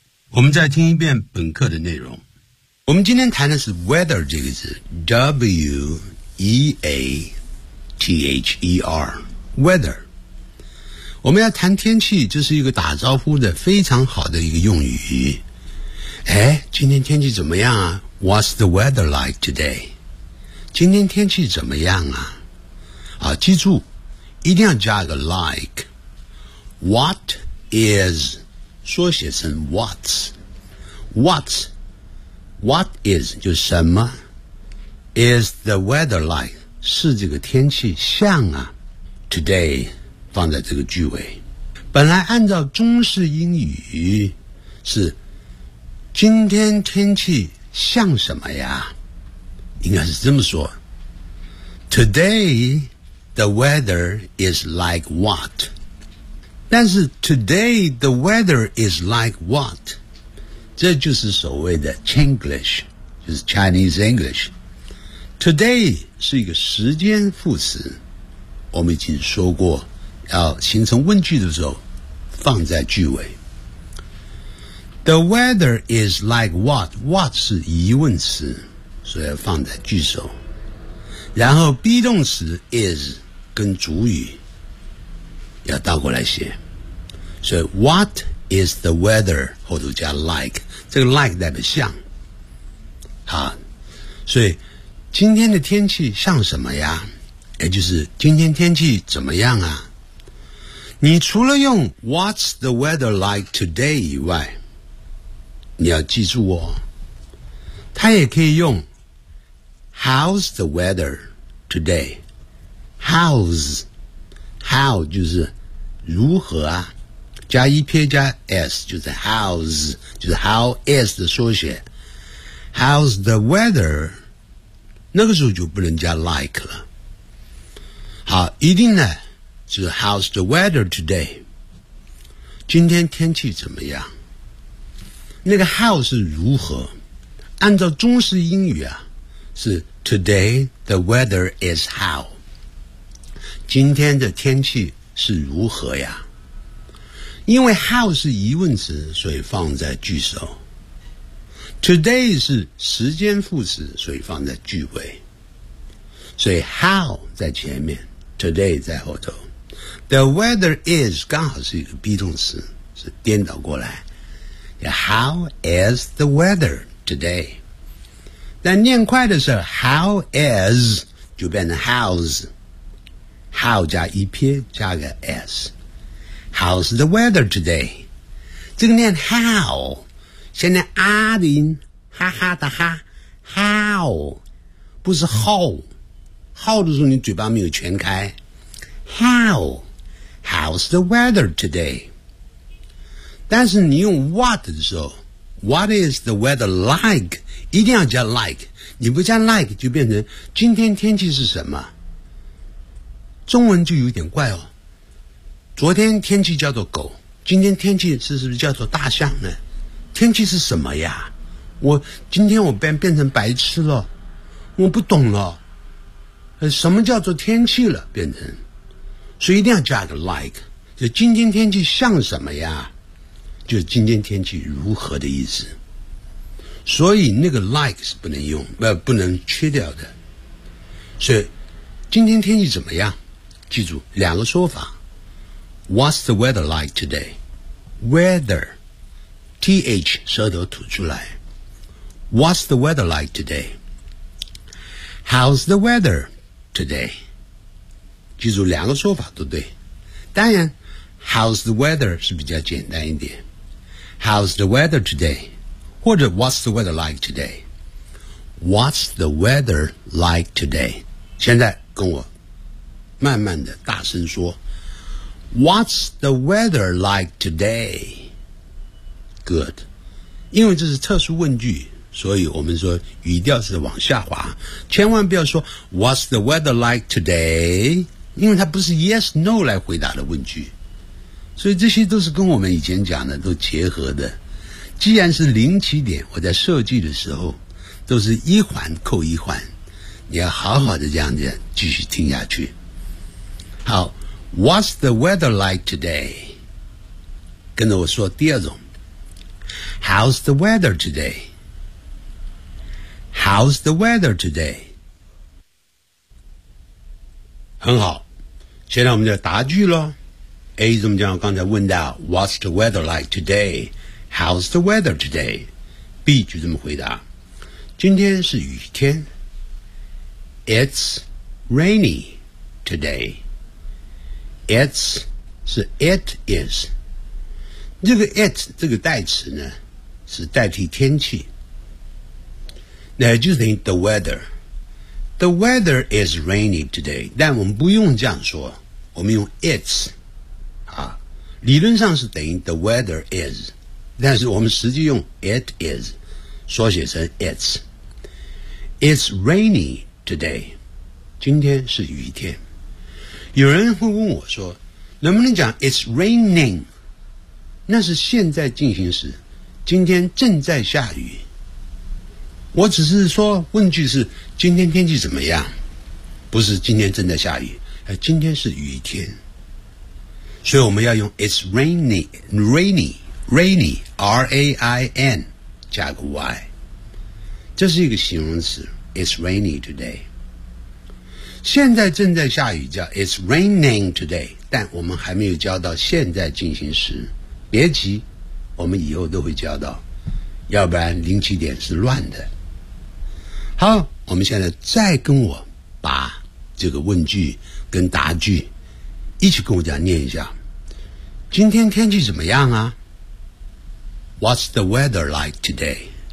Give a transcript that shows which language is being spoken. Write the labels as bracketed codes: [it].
[zh] 我们再听一遍本课的内容。我们今天谈的是 weather 这个字 W-E-A-T-H-E-R weather。我们要谈天气，这是一个打招呼的非常好的一个用语。哎，今天天气怎么样啊？ [en] What's the weather like today? [zh] 今天天气怎么样啊？啊，记住一定要加一个 like。 What is 缩写成 what's， what's， [en] what is [zh] 就是什么， [en] is the weather like [zh] 是这个天气像啊， today 放在这个句尾。本来按照中式英语是今天天气像什么呀，应该是这么说， [en] today the weather is like what。 [zh] 但是 [en] today the weather is like what， [zh] 这就是所谓的 Chinglish， 就是 [en] Chinese English。 [zh] today 是一个时间副词，我们已经说过要形成问句的时候放在句尾。 [en] the weather is like what， [zh] what 是疑问词，所以要放在句首。然后 be 动词 is 跟主语要倒过来写，所以 [en] what is the weather [zh] 后头加 like， 这个 like 代表像。好，所以今天的天气像什么呀，也就是今天天气怎么样啊。你除了用 [en] what's the weather like today [zh] 以外，你要记住哦，它也可以用 [en] how's the weather today。 [zh] how's， how 就是如何啊，加一撇加 s 就是 how's， 就是 [en] how is [zh] 的缩写。 [en] how's the weather [zh] 那个时候就不能加 like 了。好，一定呢就是 [en] how's the weather today， [zh] 今天天气怎么样。那个 how 是如何，按照中式英语啊是 [en] today the weather is how， [zh] 今天的天气是如何呀。因为 how 是疑问词，所以放在句首。 today 是时间副词，所以放在句尾。所以 how 在前面， today 在后头。 [en] the weather is [zh] 刚好是一个 be 动词，是颠倒过来。 [en] how is the weather today， [zh] 但念快的时候 [en] how is [zh] 就变成 how's， how 加一撇加个 s。 [en] How's the weather today? [zh] 这个念 how， 现在啊的音哈哈的哈 ，how， 不是 how， how 的时候你嘴巴没有全开 ，how， [en] how's the weather today？ [zh] 但是你用 what 的时候 ， [en] what is the weather like？ [zh] 一定要加 like， 你不加 like 就变成今天天气是什么？中文就有点怪哦。昨天天气叫做狗，今天天气是不是叫做大象呢？天气是什么呀？我今天我变成白痴了，我不懂了，什么叫做天气了？变成，所以一定要加个 like， 就今天天气像什么呀？就今天天气如何的意思。所以那个 like 是不能用，不能缺掉的。所以今天天气怎么样？记住两个说法。 [en] What's the weather like today? [zh] Weather, th 舌头吐出来。 [en] What's the weather like today? How's the weather today? [zh] 记住两个说法都对。当然 ，How's the weather 是比较简单一点。 [en] How's the weather today? 或者 What's the weather like today? What's the weather like today? [zh] 现在跟我慢慢的大声说。 [en] What's the weather like today? Good. [zh] 因为这是特殊问句，所以我们说语调是往下滑，千万不要说 [en] What's the weather like today? [zh] 因为它不是 [en] yes no [zh] 来回答的问句。所以这些都是跟我们以前讲的都结合的。既然是零起点，我在设计的时候都是一环扣一环，你要好好的这样子继续听下去。 [en] 好，What's the weather like today? [zh] 跟着我说第二种。 [en] How's the weather today? How's the weather today? [zh] 很好，现在我们就答句咯。 A 怎么讲？刚才问到 [en] What's the weather like today? How's the weather today? [zh] B 就这么回答，今天是雨天。 [en] It's rainy today. [zh] It's 是 it is， 这个 it 这个代词呢是代替天气，那就等于 the weather。 [en] The weather is rainy today， [zh] 但我们不用这样说，我们用 it's、啊、理论上是等于 [en] the weather is， [zh] 但是我们实际用 [en] it is [zh] 缩写成 it's。 [en] It's rainy today， [zh] 今天是雨天。有人会问我说，能不能讲 [en] It's raining， [zh] 那是现在进行时，今天正在下雨。我只是说问句是今天天气怎么样，不是今天正在下雨，今天是雨天。所以我们要用 [en] It's rainy [zh] R-A-I-N 加个 Y， 这是一个形容词。 [en] It's rainy today， [zh] 现在正在下雨，叫 [en] It's raining today， [zh] 但我们还没有教到现在进行时。别急，我们以后都会教到，要不然零起点是乱的。好，我们现在再跟我把这个问句跟答句一起跟我讲念一下。今天天气怎么样啊？ [en] What's the weather like today?